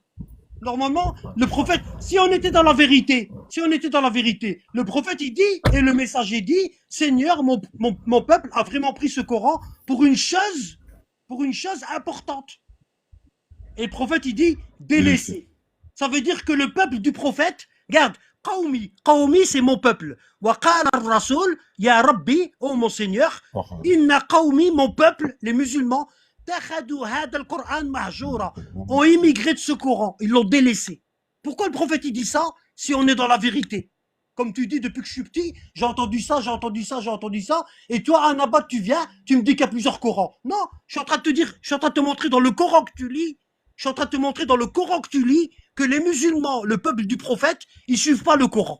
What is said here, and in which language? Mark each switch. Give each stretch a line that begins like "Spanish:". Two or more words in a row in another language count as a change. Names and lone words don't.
French: Normalement, le prophète, si on était dans la vérité, le prophète il dit et le messager dit Seigneur, mon peuple a vraiment pris ce Coran pour une chose importante. Et le prophète il dit délaissé. Ça veut dire que le peuple du prophète, regarde, Qawmi c'est mon peuple.
Arabic: وقال الرسول يا رب,
French: oh mon Seigneur,
Arabic: إن قومي,
French: mon peuple, les musulmans,
Arabic: اتخذوا هذا القرآن مهجورا,
French: ont immigré de ce Coran, ils l'ont délaissé. Pourquoi le prophète il dit ça si on est dans la vérité? Comme tu dis depuis que je suis petit, j'ai entendu ça, et toi, Anabat, tu viens, tu me dis qu'il y a plusieurs Corans. Non, je suis en train de te dire, je suis en train de te montrer dans le Coran que tu lis, que les musulmans, le peuple du prophète, ils suivent pas le Coran.